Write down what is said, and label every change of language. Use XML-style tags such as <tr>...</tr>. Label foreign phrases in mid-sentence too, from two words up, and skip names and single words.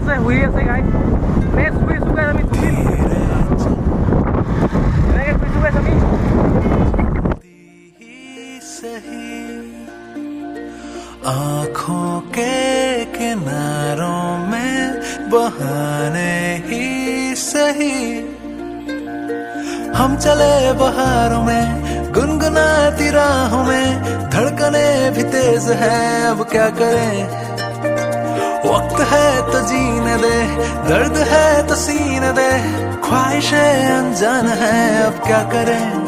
<as>বহি আছে গাইছ নেক্সট শুইছোঁ গাইছ আমি এনেকৈ শুইছোঁ গাইছ আমি</as> <hi>सही आँखों के किनारों में बहाने ही सही हम चले बहारों में गुनगुनाती राहों में धड़कने भी तेज है अब क्या करें वक्त है तो जीने दे दर्द है तो सीने दे ख्वाहिशें अनजान है अब क्या करें</hi>